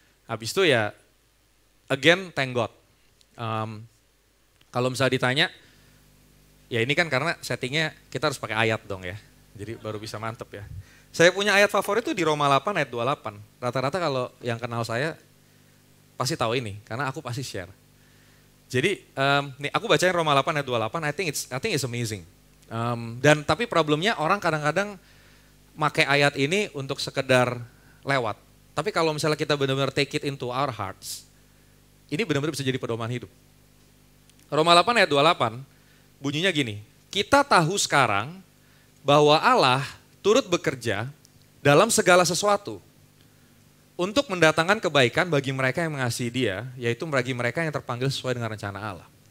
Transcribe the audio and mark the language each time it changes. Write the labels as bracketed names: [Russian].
[Indonesian] Habis itu ya, [English] again thank God. [Indonesian] Kalau misalnya ditanya, ya ini kan karena settingnya kita harus pakai ayat dong ya. Jadi baru bisa mantep ya. Saya punya ayat favorit itu di Roma 8 ayat 28. Rata-rata kalau yang kenal saya pasti tahu ini, karena aku pasti share. Jadi nih aku bacain Roma 8 ayat 28, [English] I think it's amazing. [Indonesian] Dan tapi problemnya orang kadang-kadang pakai ayat ini untuk sekedar lewat. Tapi kalau misalnya kita benar-benar [English] take it into our hearts, [Indonesian] ini benar-benar bisa jadi pedoman hidup. Roma 8 ayat 28 bunyinya gini, kita tahu sekarang bahwa Allah turut bekerja dalam segala sesuatu untuk mendatangkan kebaikan bagi mereka yang mengasihi Dia, yaitu bagi mereka yang terpanggil sesuai dengan rencana Allah.